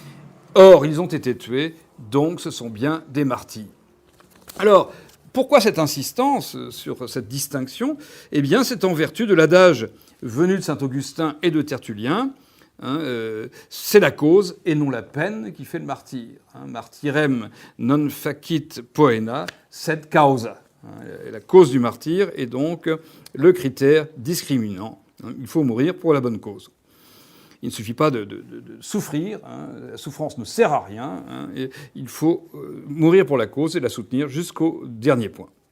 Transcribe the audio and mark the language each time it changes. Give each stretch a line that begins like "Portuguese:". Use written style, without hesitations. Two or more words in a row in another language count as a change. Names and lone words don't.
French: Or, ils ont été tués, donc ce sont bien des martyrs. Alors, pourquoi cette insistance sur cette distinction ? Eh bien, c'est en vertu de l'adage venu de Saint-Augustin et de Tertullien. C'est la cause et non la peine qui fait le martyr.
Latin: Martyrem non facit poena, sed causa.
French: La cause du martyr est donc le critère discriminant. Il faut mourir pour la bonne cause. Il ne suffit pas de souffrir. La souffrance ne sert à rien. Et il faut mourir pour la cause et la soutenir jusqu'au dernier point.